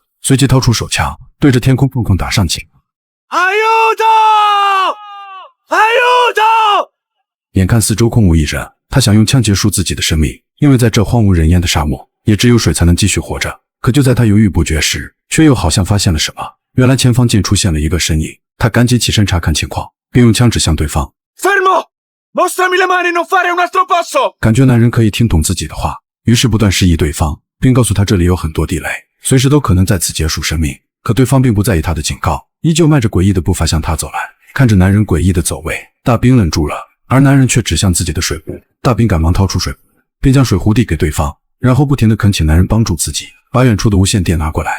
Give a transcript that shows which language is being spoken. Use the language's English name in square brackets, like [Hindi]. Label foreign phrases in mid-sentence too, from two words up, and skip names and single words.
[Chinese] 随即掏出手枪，对着天空砰砰打上去。眼看四周空无一人，他想用枪结束自己的生命，因为在这荒无人烟的沙漠，也只有水才能继续活着。可就在他犹豫不决时，却又好像发现了什么。原来前方竟出现了一个身影，他赶紧起身查看情况，并用枪指向对方。 [Italian] Fermo! Mostrami le mani, non fare un altro passo! [Chinese] 感觉男人可以听懂自己的话，于是不断示意对方，并告诉他这里有很多地雷，随时都可能在此结束生命。可对方并不在意他的警告，依旧迈着诡异的步伐向他走来。看着男人诡异的走位，大兵愣住了，而男人却指向自己的水壶。大兵赶忙掏出水壶，并将水壶递给对方，然后不停地恳请男人帮助自己，把远处的无线电拿过来。